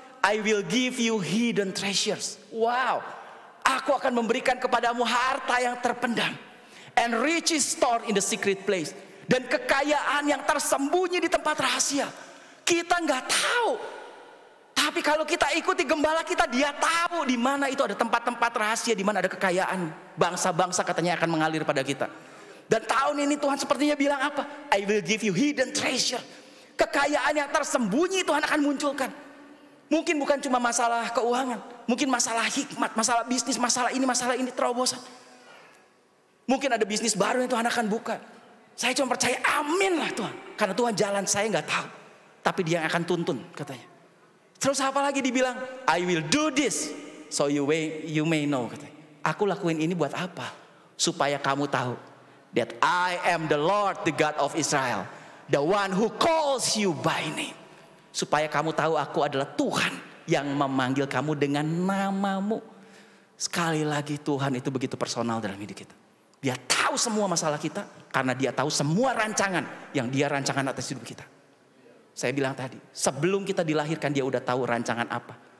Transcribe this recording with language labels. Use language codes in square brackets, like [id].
[en] I will give you hidden treasures. Wow. [id] Aku akan memberikan kepadamu harta yang terpendam. [en] And riches stored in the secret place. [id] Dan kekayaan yang tersembunyi di tempat rahasia. Kita nggak tahu. Tapi kalau kita ikuti gembala kita, dia tahu di mana itu ada tempat-tempat rahasia, di mana ada kekayaan bangsa-bangsa katanya akan mengalir pada kita. Dan tahun ini Tuhan sepertinya bilang apa? [en] I will give you hidden treasure. [id] Kekayaan yang tersembunyi Tuhan akan munculkan. Mungkin bukan cuma masalah keuangan, mungkin masalah hikmat, masalah bisnis, masalah ini terobosan. Mungkin ada bisnis baru yang Tuhan akan buka. Saya cuma percaya amin lah Tuhan. Karena Tuhan jalan saya nggak tahu, tapi dia yang akan tuntun katanya. Terus apa lagi dibilang? [en] I will do this so you may know [id] katanya. Aku lakuin ini buat apa? Supaya kamu tahu [en] that I am the Lord, the God of Israel, the one who calls you by name. [id] Supaya kamu tahu aku adalah Tuhan yang memanggil kamu dengan namamu. Sekali lagi Tuhan itu begitu personal dalam hidup kita. Dia tahu semua masalah kita karena dia tahu semua rancangan yang dia rancangan atas hidup kita. Saya bilang tadi, sebelum kita dilahirkan dia udah tahu rancangan apa.